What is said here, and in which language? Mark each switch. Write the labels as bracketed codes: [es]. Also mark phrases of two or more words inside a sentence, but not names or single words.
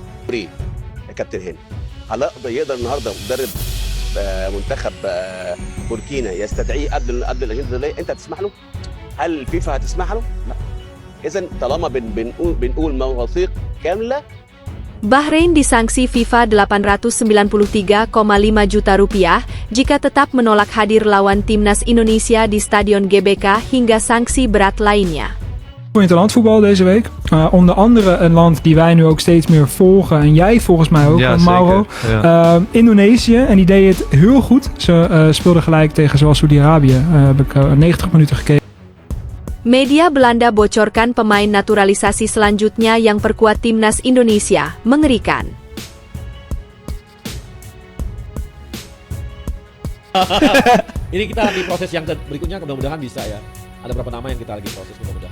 [ar] كوبريه يا كابتن هاني. هل يقدر النهارده مدرب منتخب بوركينا يستدعيه قبل الاجنده الدوليه؟ انت هتسمح له؟ هل الفيفا هتسمح له؟ لا. اذا طالما بنقول مواثيق كامله. [id] Bahrain disanksi FIFA 893,5 juta rupiah jika tetap menolak hadir lawan timnas Indonesia di Stadion GBK hingga sanksi berat lainnya. [nl] Voor interlandvoetbal deze week. Onder andere een land die wij nu ook steeds meer volgen. En jij volgens mij ook, ja, Mauro. Ja. Indonesië. En die deed het heel goed. Ze speelden gelijk tegen zoals Saudi-Arabië. Heb ik 90 minuten gekeken. [id] Media Belanda bocorkan pemain naturalisasi selanjutnya yang perkuat timnas Indonesia. Mengerikan. Ini kita lagi proses yang berikutnya, mudah-mudahan bisa ya. Ada beberapa nama yang kita lagi proses, mudah-mudahan.